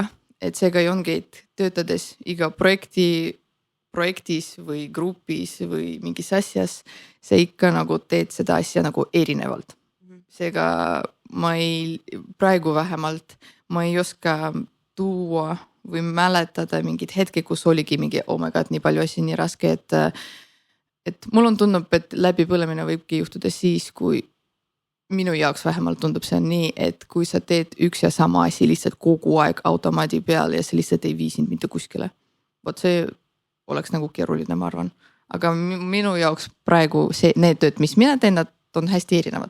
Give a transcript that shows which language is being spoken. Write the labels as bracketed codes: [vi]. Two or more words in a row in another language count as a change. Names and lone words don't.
[et] Et seega ongi, et töötades iga projektis või grupis või mingis asjas, see ikka nagu teed seda asja nagu erinevalt. Seega praegu vähemalt ma ei oska tuua või mäletada mingid hetki, kus oligi mingi [en] oh my god, [et] nii palju asju, nii raske, et mul on tundub, et läbipõlemine võibki juhtuda siis, kui minu jaoks vähemalt tundub see nii, et kui sa teed üks ja sama asi lihtsalt kogu aeg automaadi peal ja see lihtsalt ei vii sind mitte kuskile. Vot see oleks nagu keeruline, ma arvan. Aga minu jaoks praegu need tööd, mis mina teen, nad on hästi erinevad.